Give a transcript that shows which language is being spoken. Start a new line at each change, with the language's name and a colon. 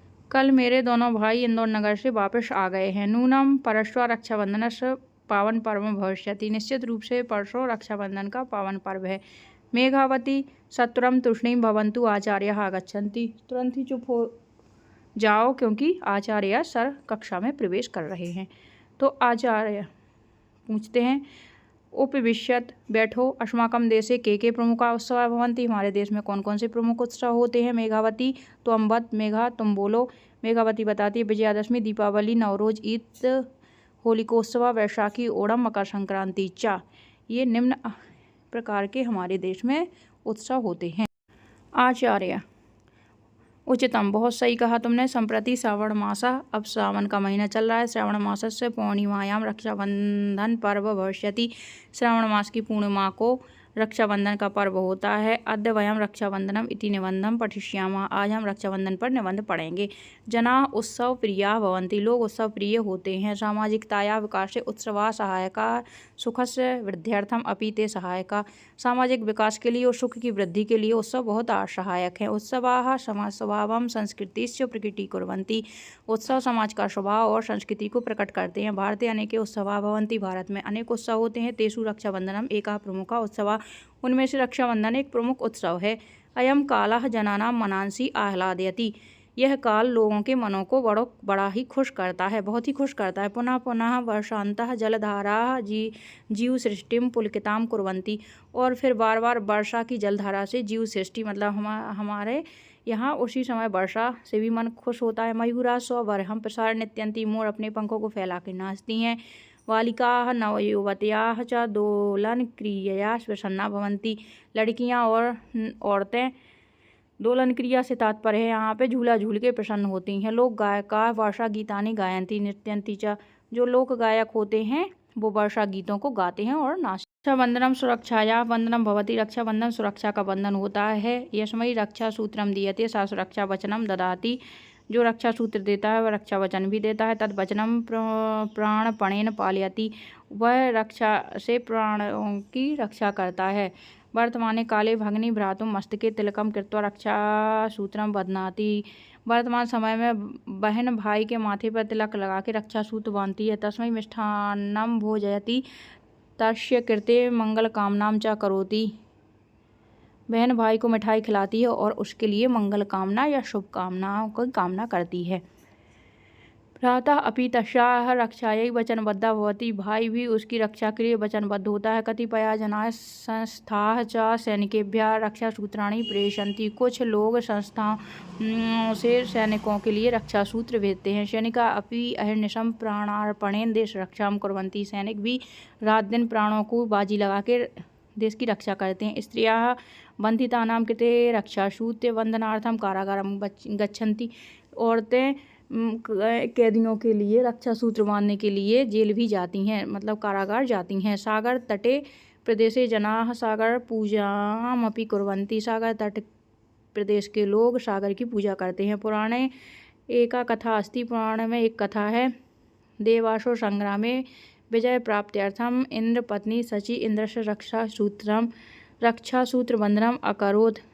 Hindi: कल मेरे दोनों भाई इंदौर नगर से वापस आ गए हैं।
Sanskrit: नूनम परश्व रक्षाबंधनस्य पावन पर्व भविष्यति।
Hindi: निश्चित रूप से परसों रक्षाबंधन का पावन पर्व है।
Sanskrit: मेघावती सत्वरम तूष्णीं भवन्तु आचार्याः आगच्छन्ति।
Hindi: तुरंत ही चुप हो जाओ क्योंकि आचार्य सर कक्षा में प्रवेश कर रहे हैं। तो आचार्य पूछते हैं उपविश्यत बैठो।
Sanskrit: अस्माकं देशे के प्रमुखा उत्सव भवन्ति।
Hindi: हमारे देश में कौन कौन से प्रमुख उत्सव होते हैं।
Sanskrit: मेघावती त्वं वद।
Hindi: मेघा तुम बोलो। मेघावती बताती है विजयादशमी, दीपावली, नवरोज, ईद, होलिकोत्सव, वैशाखी, ओणम, मकर संक्रांति चा। ये निम्न प्रकार के हमारे देश में उत्सव होते हैं। आचार्य उचितम, बहुत सही कहा तुमने।
Sanskrit: संप्रति श्रावण मास,
Hindi: अब सावन का महीना चल रहा है।
Sanskrit: श्रावण मास से पूर्णिमायाम रक्षाबंधन पर्व भविष्यति।
Hindi: श्रावण मास की पूर्णिमा को रक्षाबंधन का पर्व होता है।
Sanskrit: अद्य वयम रक्षाबंधनम इति निबंधम पठिष्यामः।
Hindi: आज हम रक्षाबंधन पर निबंध पढ़ेंगे।
Sanskrit: जनाः उत्सव प्रियाः भवन्ति।
Hindi: लोग उत्सव प्रिय होते हैं।
Sanskrit: सामाजिकतायाः विकासे उत्सवाः सहायकाः सुखस्य वृद्ध्यर्थम अपि ते सहायकाः।
Hindi: सामाजिक विकास के लिए और सुख की वृद्धि के लिए उत्सव बहुत सहायक हैं।
Sanskrit: उत्सवाः समाज स्वभावं संस्कृतिश्च प्रकटीकुर्वन्ति।
Hindi: उत्सव समाज का स्वभाव और संस्कृति को प्रकट करते हैं।
Sanskrit: भारते अनेके उत्सवाः भवन्ति।
Hindi: भारत में अनेक उत्सव होते हैं।
Sanskrit: तेषु रक्षाबंधनम एकः प्रमुखः उत्सवः।
Hindi: उनमें से रक्षाबंधन एक प्रमुख उत्सव है।
Sanskrit: अयम कालः जनानां मनांसि आह्लादयति।
Hindi: यह काल लोगों के मनों को बड़ा ही खुश करता है, बहुत ही खुश करता है।
Sanskrit: पुनः पुनः वर्षांतः जलधाराः जीव सृष्टिम पुलकितां कुर्वन्ति।
Hindi: और फिर बार बार वर्षा की जलधारा से जीव सृष्टि मतलब हमारे यहाँ उसी समय वर्षा से भी मन खुश होता है।
Sanskrit: मयूराः स्वबर्हं प्रसारयन्ति।
Hindi: मोर अपने पंखों को फैला के नाचती हैं।
Sanskrit: बालिकाः नवयुवत्याः च दोलन क्रियया प्रसन्ना भवन्ति।
Hindi: लड़कियाँ और औरतें दोलन क्रिया से तात्पर्य है यहाँ पे झूला झूल के प्रसन्न होती हैं।
Sanskrit: लोक गायका वर्षा गीतानि गायन्ति नृत्यन्ति च।
Hindi: जो लोक गायक होते हैं वो वर्षा गीतों को गाते हैं और नाचते हैं।
Sanskrit: रक्षाबंधनम सुरक्षाया बंधनम भवति।
Hindi: रक्षाबंधन सुरक्षा का बंधन होता है।
Sanskrit: यस्मै रक्षा सूत्रम दीयते सा सुरक्षा वचनम ददाति।
Hindi: जो रक्षा सूत्र देता है वह रक्षा वचन भी देता है।
Sanskrit: तद वचनम प्राणपणेन पालयति।
Hindi: वह रक्षा से प्राणों की रक्षा करता है।
Sanskrit: वर्तमाने काले भगिनी भ्रातुं मस्तके तिलकम कृत्वा रक्षा सूत्रम बध्नाति।
Hindi: वर्तमान समय में बहन भाई के माथे पर तिलक लगा के रक्षा सूत्र बांधती है।
Sanskrit: तस्मै मिष्ठान्नं भोजयति तस्य कृते मंगल कामनां च करोति।
Hindi: बहन भाई को मिठाई खिलाती है और उसके लिए मंगल कामना या शुभ कामनाओं की कामना करती है।
Sanskrit: भ्राता अपि तस्याः रक्षायै वचनबद्धः भवति।
Hindi: भाई भी उसकी रक्षा के लिए वचनबद्ध होता है।
Sanskrit: कतिपय जनाः संस्थाः च सैनिकेभ्यः रक्षासूत्राणि प्रेषयन्ति।
Hindi: कुछ लोग संस्थाओं से सैनिकों के लिए रक्षा सूत्र भेजते हैं।
Sanskrit: सैनिका अपि अहर्निशं प्राणार्पणेन देश रक्षां कुर्वन्ति।
Hindi: सैनिक भी रात दिन प्राणों को बाजी लगा के देश की रक्षा करते हैं।
Sanskrit: स्त्रियाः बंधितानां कृते रक्षासूत्र बंधनार्थं कारागारं गच्छन्ति।
Hindi: औरतें कैदियों के लिए रक्षा सूत्र बांधने के लिए जेल भी जाती हैं, मतलब कारागार जाती हैं।
Sanskrit: सागर तटे प्रदेशे जनाः सागर पूजामपि कुर्वन्ति।
Hindi: सागर तट प्रदेश के लोग सागर की पूजा करते हैं।
Sanskrit: पुराणे एका कथा अस्ति।
Hindi: पुराण में एक कथा है।
Sanskrit: देवासुर संग्रामे विजय प्राप्त्यर्थम इंद्र पत्नी शची इंद्रस्य रक्षा सूत्र बंधनम अकरोत्।